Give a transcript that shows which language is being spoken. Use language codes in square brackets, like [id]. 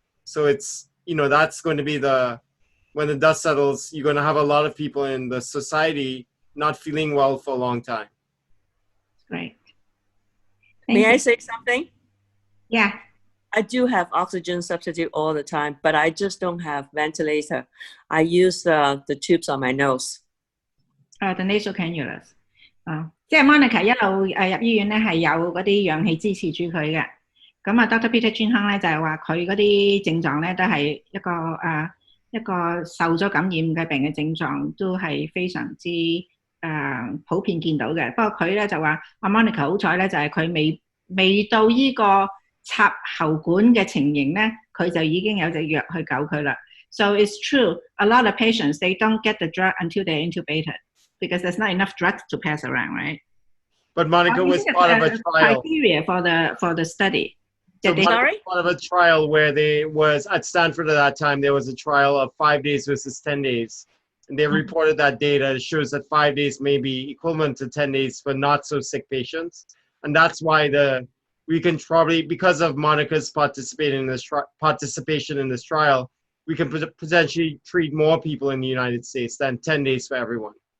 [en] So it's, that's going to be when the dust settles, you're going to have a lot of people in the society not feeling well for a long time. Great. May I say something? Yeah. I do have oxygen substitute all the time, but I just don't have ventilator. I use the tubes on my nose. The nasal cannulas. [yue] 即係 Monica 一路入醫院咧係有嗰啲氧氣支持住佢嘅。咁啊 Dr. Peter Chan 咧就係話佢嗰啲症狀咧都係一個受咗感染嘅病嘅症狀，都係非常之普遍見到嘅。不過佢咧就話阿 Monica 好彩咧就係佢未到呢個插喉管嘅情形咧，佢就已經有隻藥去救佢啦。 [en] So it's true, a lot of patients they don't get the drug until they're intubated because there's not enough drugs to pass around, right? But Monica was part of a trial. Criteria for the study. So part of a trial where they was at Stanford at that time. There was a trial of 5 days versus 10 days, and they reported that data. It shows that 5 days may be equivalent to 10 days for not so sick patients, and that's why we can probably, because of Monica's participation in this trial, we can potentially treat more people in the United States than 10 days for everyone.